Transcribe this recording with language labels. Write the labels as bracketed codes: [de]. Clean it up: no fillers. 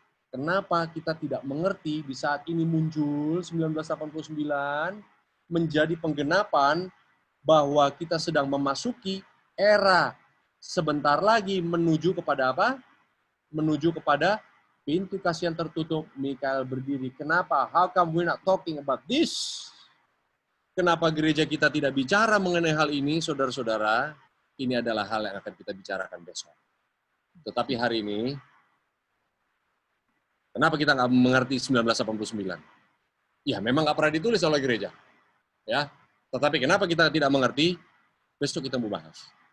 [id] Kenapa kita tidak mengerti di saat ini muncul 1989 menjadi penggenapan bahwa kita sedang memasuki era sebentar lagi menuju kepada apa? Menuju kepada pintu kasihan tertutup, Mikael berdiri. Kenapa? [en] How come we're not talking about this? [id] Kenapa gereja kita tidak bicara mengenai hal ini, saudara-saudara? Ini adalah hal yang akan kita bicarakan besok. Tetapi hari ini, kenapa kita nggak mengerti 1989? Ya, memang nggak pernah ditulis oleh gereja. Ya, tetapi kenapa kita tidak mengerti? Besok kita mau bahas.